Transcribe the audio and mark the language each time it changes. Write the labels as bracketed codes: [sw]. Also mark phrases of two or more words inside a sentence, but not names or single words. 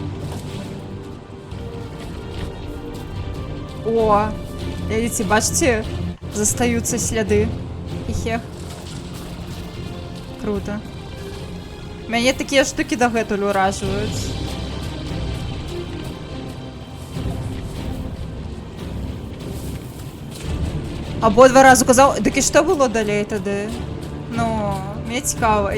[uk] О, видите, бачите, застаються сліди. Хе-хе. Круто. [be] Мяне такія штуки дагэтуль уражваюць. Абодва разу казаў, дык і што было далей тады? Ну, мне цікава.